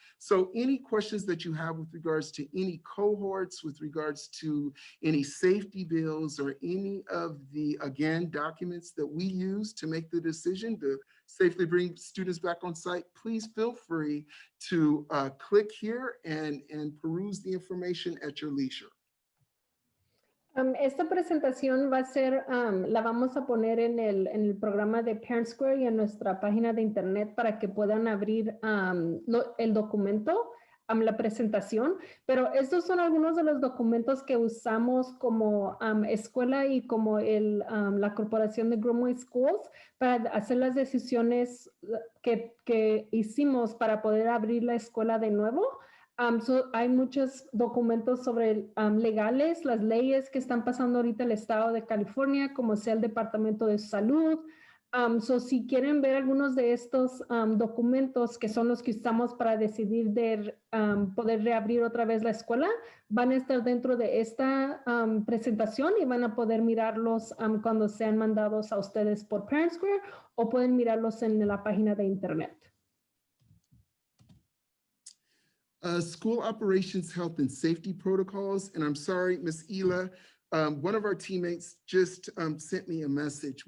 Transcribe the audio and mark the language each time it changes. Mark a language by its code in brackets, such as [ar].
[en] So any questions that you have with regards to any cohorts, with regards to any safety bills, or any of the, again, documents that we use to make the decision to safely bring students back on site, please feel free to click here and peruse the information at your leisure. [es] Esta presentación va a ser, la vamos a poner en el programa de Parent Square y en nuestra página de internet para que puedan abrir el documento, la presentación, pero estos son algunos de los documentos que usamos como escuela y como la corporación de Grimway Schools para hacer las decisiones que hicimos para poder abrir la escuela de nuevo. Hay muchos documentos sobre legales, las leyes que están pasando ahorita en el estado de California, como sea el Departamento de Salud. Si quieren ver algunos de estos documentos, que son los que usamos para decidir de poder reabrir otra vez la escuela, van a estar dentro de esta presentación y van a poder mirarlos cuando sean mandados a ustedes por Parent Square, o pueden mirarlos en la página de internet. [en] School operations, health and safety protocols. And I'm sorry, Ms. Ela, one of our teammates just sent me a message.